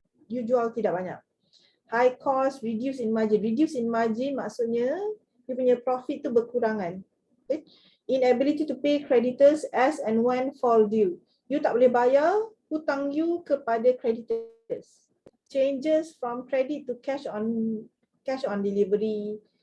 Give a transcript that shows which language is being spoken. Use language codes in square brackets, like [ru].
[ms] You jual tidak banyak. [en] High cost, reduce in margin. Reduce in margin [ms] maksudnya you punya profit tu berkurangan. Okay. [en] Inability to pay creditors as and when fall due. [ms] You tak boleh bayar hutang you kepada creditors. [en] Changes from credit to cash on delivery.